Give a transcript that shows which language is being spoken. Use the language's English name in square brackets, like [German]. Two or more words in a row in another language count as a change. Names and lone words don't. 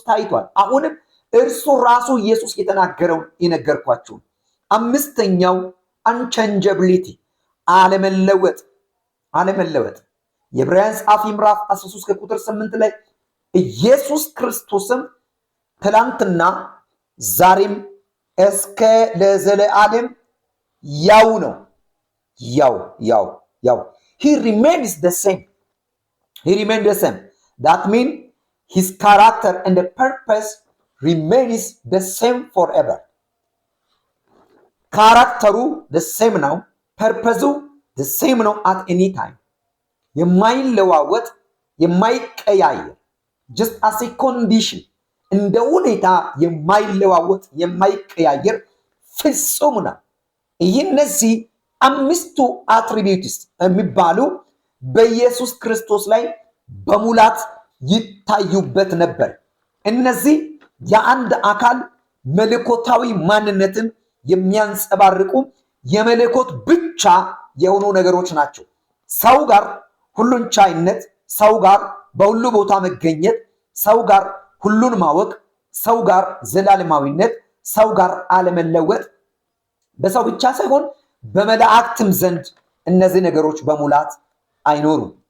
[Amharic] ታይቷል። አሁንም እርሱ ራሱ ኢየሱስ የተናገረውን የነገርኳችሁ። አምስተኛው አንቸንጀብሊቲ፣ አለመለወጥ። የዕብራውያን ጸሐፊ ምዕራፍ 13 ከቁጥር 8 ላይ ኢየሱስ ክርስቶስም ትላንትና ዛሬም እስከ ለዘለዓለም ያው ነው። ያው [English] he remains the same. That means his character and the purpose remains the same forever. ካራክተሩ the same ነው፣ ፐርፐዙ the same ነው at any time። [Amharic] የማይለዋወጥ የማይቀያየር [English] just as a condition፣ እንደ [Amharic] ሁኔታ የማይለዋወጥ የማይቀያየር ፍጹም ነው። እነዚህ አምስቱ አትሪቢዩትስ የሚባሉ በኢየሱስ ክርስቶስ ላይ በሙላት ይታዩበት ነበር። እነዚህ የአንድ አካል መለኮታዊ ማንነትን የሚያንጸባርቁ የመለኮት ብቻ የሆኑ ነገሮች ናቸው። ሰው ጋር ሁሉን ቻይነት፣ ሰው ጋር በሁሉ ቦታ መገኘት፣ ሰው ጋር ሁሉን ማወቅ፣ ሰው ጋር ዘላለማዊነት፣ ሰው ጋር አለመለወጥ፣ በሰው ብቻ ሳይሆን በመላእክትም ዘንድ እነዚህ ነገሮች በሙላት አይኖሩም።